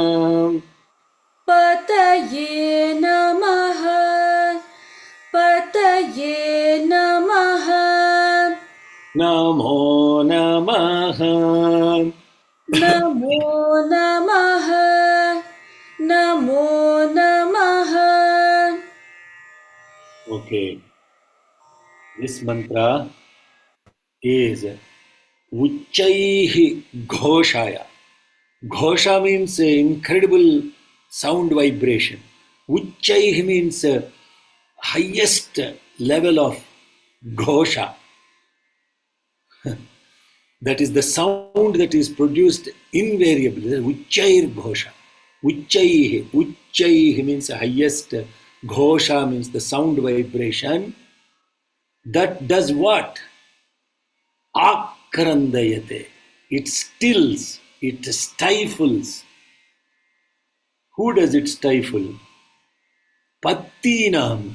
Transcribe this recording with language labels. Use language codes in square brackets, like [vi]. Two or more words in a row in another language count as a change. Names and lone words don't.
[sa] पतये नमः पतये नमः नमो नमः नमो नमः नमो नमः. [en] Okay, this mantra is [sa] उच्चैः घोषाय. [en] Ghosha means incredible sound vibration. Uchaihi means highest level of Ghosha. That is the sound that is produced invariably. [sa] उच्चैर् घोष. उच्चैः. उच्चैः [en] means highest. Ghosha means the sound vibration. That does what? Akrandayate. It stills, it stifles. Who does it stifle? Pattinam.